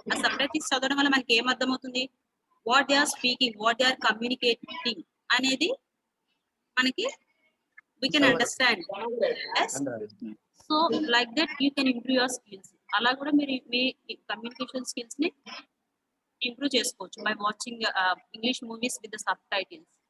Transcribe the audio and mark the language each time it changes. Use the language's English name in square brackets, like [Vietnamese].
[Telugu] ఆ subtitles చదవడం వల్ల మనకి ఏం అర్థమవుతుంది? [English] What they are speaking, what they are communicating [Telugu] అనేది మనకి [English] we can understand. Yes. So like that you can improve your skills. [Telugu] అలా కూడా మీరు మీ కమ్యూనికేషన్ స్కిల్స్ ని ఇంప్రూవ్ చేసుకోవచ్చు [English] by watching English movies with the subtitles.